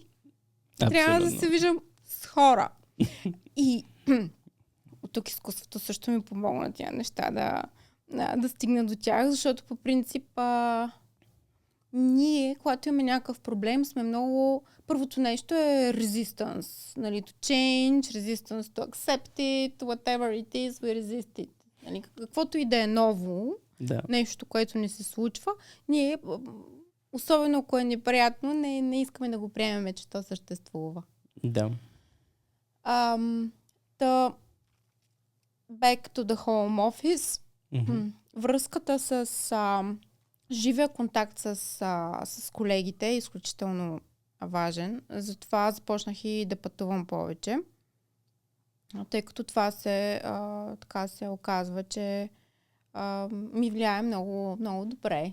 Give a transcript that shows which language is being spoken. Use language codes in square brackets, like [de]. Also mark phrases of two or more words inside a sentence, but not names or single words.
[bg] Трябва да се виждам с хора. И от тук изкуството също ми помогна тия неща да стигна до тях, защото по принцип ние, когато имаме някакъв проблем, сме много... Първото нещо е resistance, нали, [en] to change, resistance to accept it, whatever it is, we resist it. [bg] Нали, каквото и да е ново, нещо, което не се случва, ние, особено ако е неприятно, не искаме да го приемем, че то съществува. Да. [en] Back to the home office. [bg] Връзката с живия контакт с колегите е изключително важен. Затова започнах и да пътувам повече. Тъй като това така се оказва, че ми влияе много, много добре.